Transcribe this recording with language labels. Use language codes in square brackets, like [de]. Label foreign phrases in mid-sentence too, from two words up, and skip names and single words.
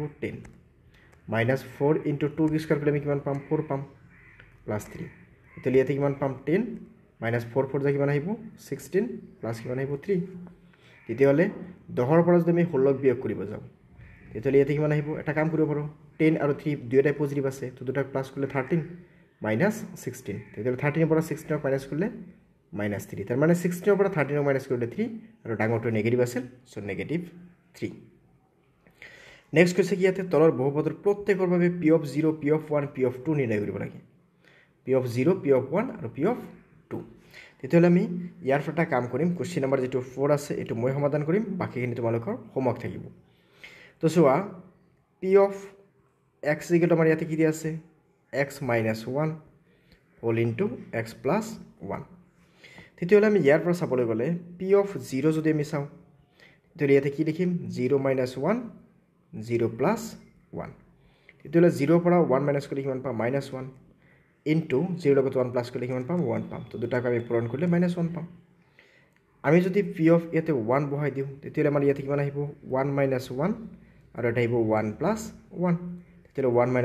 [en] 10 minus 4 into 2 [as] স্কোয়াৰ কৰিলে আমি কিমান পাম 4 পাম plus 3 তেতিয়াহ'লে ইয়াতে কিমান পাম 10 minus 4 যা কিমান আহিব 16 plus কিমান আহিব 3 তেতিয়াহ'লে 10ৰ পৰা যদি আমি 16ক বিয়োগ কৰিব যাওঁ তেতিয়াহ'লে ইয়াতে কিমান আহিব এটা কাম কৰিব পাৰোঁ 10 আৰু 3 দুয়োটাই পজিটিভ আছে তো দুটাক প্লাস কৰিলে 13 minus 16 তেতিয়াহ'লে 13ৰ পৰা 16ক মাইনাস কৰিলে -3 তাৰ মানে 16ৰ পৰা 13ক মাইনাস কৰিলে 3 আৰু ডাঙৰটো নেগেটিভ আছিল সো -3 নেক্সট কৈছে কি ইয়াতে তলৰ বহুপদৰ প্ৰত্যেকৰ বাবে [en] p of 0 p of 1 p of 2 [as] নিৰ্ণয় কৰিব লাগে [en] p of 0 p of 1 [as] আৰু [en] p of 2 [as] তেতিয়াহ'লে আমি ইয়াৰ পৰা কাম কৰিম [en] question number [as] যেটো 4 আছে এটো মই সমাধান কৰিম বাকিখিনি তোমালোকৰ হোমৱৰ্ক থাকিব তো চোৱা [en] p of x [as] = আমাৰ ইয়াতে কি দিয়া আছে x [en] - 1 whole into x plus 1 [as] তেতিয়াহ'লে আমি ইয়াৰ পৰা চাবলৈ গ'লে [en] p of 0 [as] যদি আমি চাওঁ তেতিয়াহ'লে ইয়াতে কি লিখিম 0 - 1 0 plus 1 তেতিয়াহ'লে 0 পৰা 1 মাইনাস কৰিলে কিমান পাম -1 into 0 লগত 1 প্লাস কৰিলে কিমান পাম 1 পাম তো দুটাক আমি পূৰণ কৰিলে -1 পাম আমি যদি [en] p of [as] ইয়াতে 1 বহাই দিওঁ তেতিয়াহ'লে আমাৰ ইয়াতে কিমান আহিব 1 - 1 আৰু এটা আহিব 1 plus 1 তেতিয়াহ'লে 1 -